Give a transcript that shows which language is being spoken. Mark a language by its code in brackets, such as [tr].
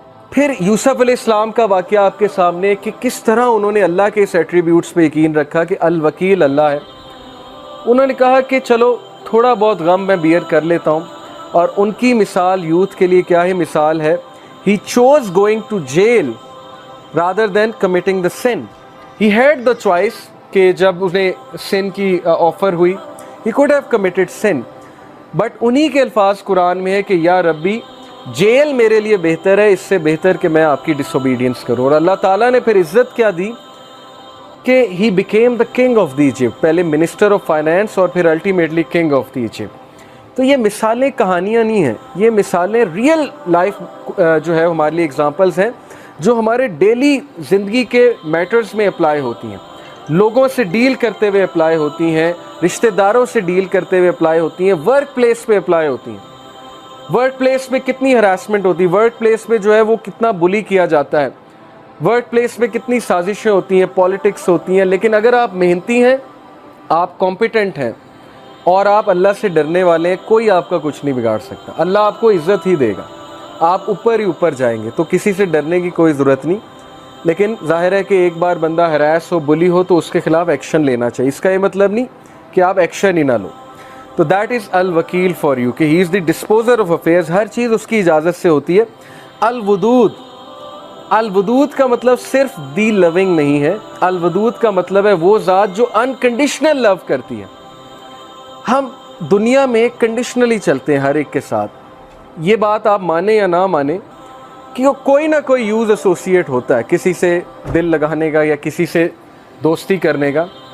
[ur] پھر یوسف علیہ السلام کا واقعہ آپ کے سامنے کہ کس طرح انہوں نے اللہ کے اس ایٹریبیوٹس پہ یقین رکھا کہ الوکیل اللہ ہے. انہوں نے کہا کہ چلو تھوڑا بہت غم میں بیئر کر لیتا ہوں، اور ان کی مثال یوتھ کے لیے کیا ہی مثال ہے. [en] He chose going to jail rather than committing the sin. He had the choice [ur] کہ جب انہیں sin کی آفر ہوئی [en] he could have committed sin, but [ur] انہی کے الفاظ قرآن میں ہے کہ یا ربی جیل میرے لیے بہتر ہے اس سے بہتر کہ میں آپ کی ڈس اوبیڈینس کروں. اور اللہ تعالیٰ نے پھر عزت کیا دی کہ [en] he became the king of the Egypt, [ur] پہلے minister of finance اور پھر [en] ultimately king of the Egypt. [ur] تو یہ مثالیں کہانیاں نہیں ہیں، یہ مثالیں ریئل لائف جو ہے ہمارے لیے ایگزامپلز ہیں جو ہمارے ڈیلی زندگی کے میٹرز میں اپلائی ہوتی ہیں، لوگوں سے ڈیل کرتے ہوئے اپلائی ہوتی ہیں، رشتہ داروں سے ڈیل کرتے ہوئے اپلائی ہوتی ہیں، ورک پلیس پہ اپلائی ہوتی ہیں. ورک پلیس پہ کتنی ہراسمنٹ ہوتی ہے، ورک پلیس پہ جو ہے وہ کتنا بلی کیا جاتا ہے، ورک پلیس پہ کتنی سازشیں ہوتی ہیں، پالیٹکس ہوتی ہیں، لیکن اگر آپ محنتی ہیں، آپ کمپیٹنٹ ہیں اور آپ اللہ سے ڈرنے والے ہیں، کوئی آپ کا کچھ نہیں بگاڑ سکتا. اللہ آپ کو عزت ہی دے گا، آپ اوپر ہی اوپر جائیں گے. تو کسی سے ڈرنے کی کوئی ضرورت نہیں، لیکن ظاہر ہے کہ ایک بار بندہ ہراس ہو، بلی ہو تو اس کے خلاف ایکشن لینا چاہیے. اس کا یہ مطلب نہیں کہ آپ ایکشن ہی نہ لو. [en] تو that is الوکیل for you کہ he is the disposer of affairs. [ur] ہر چیز اس کی اجازت سے ہوتی ہے. الودود، الودود کا مطلب صرف دی لونگ نہیں ہے، الودود کا مطلب ہے وہ ذات جو انکنڈیشنل لو کرتی ہے. ہم دنیا میں کنڈیشنلی چلتے ہیں ہر ایک کے ساتھ. یہ بات آپ مانیں یا نہ مانیں کہ کوئی نہ کوئی یوز ایسوسیٹ ہوتا ہے کسی سے دل لگانے کا یا کسی سے دوستی کرنے کا.